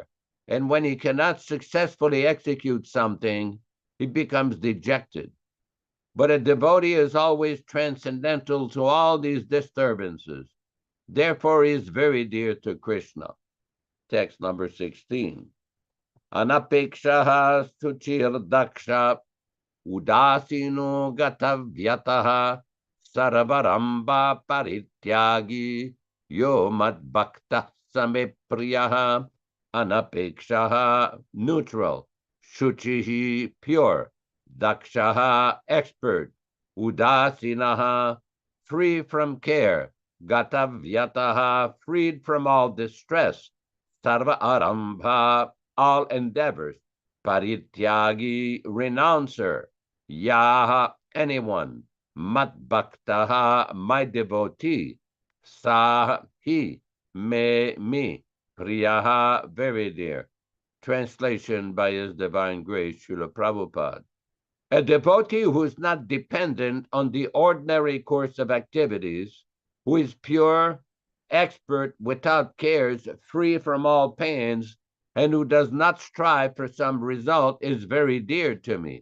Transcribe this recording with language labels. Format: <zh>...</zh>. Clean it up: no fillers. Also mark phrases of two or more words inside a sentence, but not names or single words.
<en>And when he cannot successfully execute something, he becomes dejected. But a devotee is always transcendental to all these disturbances. Therefore, he is very dear to Krishna. Text number 16.</en> <sa>अनपेक्षः शुचिर्दक्ष उदासीनो गतव्यथः सर्वारम्भ परित्यागी यो मद्भक्तः स मे प्रियः.</sa> <en>Anapekshaha, neutral. Shuchihi, pure. Dakshaha, expert. Udasinaha, free from care. Gatavyataha, freed from all distress.</en> <sa>सर्व आरम्भ,</sa> <en>all endeavors. Parityagi, renouncer. Yaha, anyone. Matbhaktaha, my devotee. Sah, he. Me. Priyaha, very dear. Translation by His Divine Grace, Srila Prabhupada. A devotee who is not dependent on the ordinary course of activities, who is pure, expert, without cares, free from all pains, and who does not strive for some result, is very dear to me.</en>